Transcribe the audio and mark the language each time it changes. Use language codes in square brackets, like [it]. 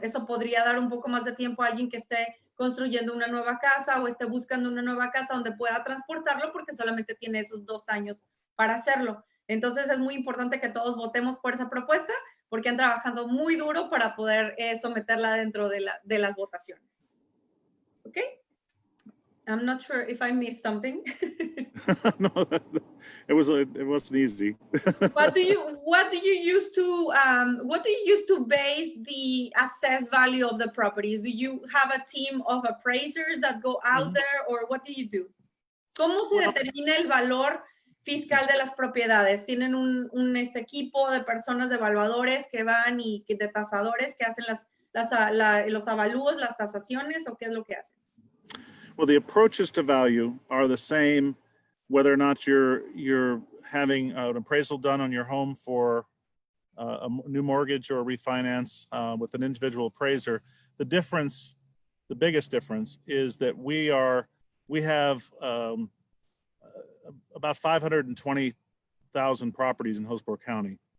[es] Eso podría dar un poco más de tiempo a alguien que esté construyendo una nueva casa o esté buscando una nueva casa donde pueda transportarlo, porque solamente tiene esos 2 años para hacerlo. Entonces, es muy importante que todos votemos por esa propuesta, porque han trabajado muy duro para poder someterla dentro de las votaciones. ¿Ok? [en] I'm not sure if I missed something. No, it wasn't easy. What do you use to base the assessed value of the properties? Do you have a team of appraisers that go out there, or what do you do? [es] ¿Cómo se determina el valor fiscal de las propiedades? ¿Tienen un equipo de personas, de evaluadores que van y de tasadores que hacen los avalúos, las tasaciones, o qué es lo que hacen? [en] Well, the approaches to value are the same, whether or not you're having an appraisal done on your home for a new mortgage or a refinance with an individual appraiser. The biggest difference is that we have about 520,000 properties in Hillsborough County.